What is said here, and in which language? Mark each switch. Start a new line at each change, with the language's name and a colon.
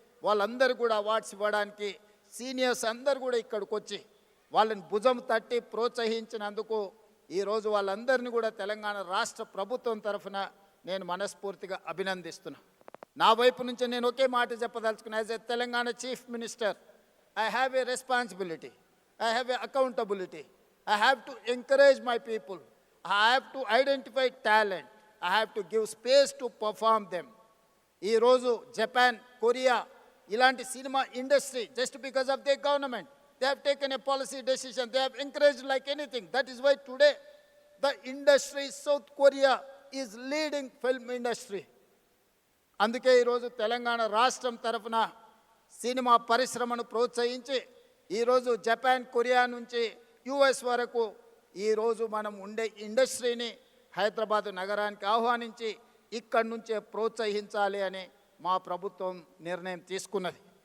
Telugu: వాళ్ళందరూ కూడా అవార్డ్స్ ఇవ్వడానికి సీనియర్స్ అందరూ కూడా ఇక్కడికి వచ్చి వాళ్ళని భుజం తట్టి ప్రోత్సహించినందుకు ఈరోజు వాళ్ళందరినీ కూడా తెలంగాణ రాష్ట్ర ప్రభుత్వం తరఫున నేను మనస్ఫూర్తిగా అభినందిస్తున్నా. నా వైపు నుంచి నేను ఒకే మాట చెప్పదలుచుకున్నా.
English: As a Telangana chief minister, I have a responsibility, I have a accountability. I have to encourage my people. I have to identify talent. I have to give space to perform them.
Telugu: ఈ రోజు Japan, Korea ఇలాంటి cinema industry
English: just because of their government, they have taken a policy decision. They have encouraged like anything. That is why today the industry, South Korea is leading film industry.
Telugu: అందుకే ఈరోజు తెలంగాణ రాష్ట్రం తరఫున cinema పరిశ్రమను ప్రోత్సహించి ఈరోజు Japan, Korea నుంచి US వరకు ఈరోజు మనం ఉండే ఇండస్ట్రీని హైదరాబాద్ నగరానికి ఆహ్వానించి ఇక్కడి నుంచే ప్రోత్సహించాలి అని మా ప్రభుత్వం నిర్ణయం తీసుకున్నది.